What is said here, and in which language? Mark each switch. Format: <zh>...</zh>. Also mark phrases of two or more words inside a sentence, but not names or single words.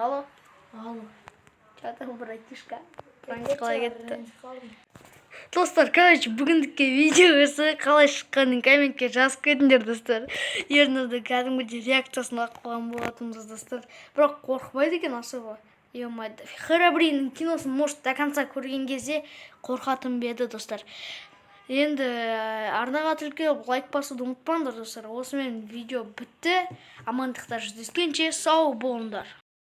<ru>Алло. Че там, братишка?</ru> <kk>Қалай кетті? Достар, короче, бүгіндікке видео осы қалай шыққанын комментке жазып кетіңдер достар. Ернұрды кәдімгідей реакциясын қойған болатынбыз достар. Бірақ қорқпайды екен особо. Е-майды. Храбриннің киносын</kk> <ru>может до конца</ru> <kk>көрген кезде қорқатын беді достар. Енді арнаға тіркеліп лайк басуды ұмытпаңдар достар. Осымен видео бітті. Амандықта жүздескенше сау болыңдар.</kk>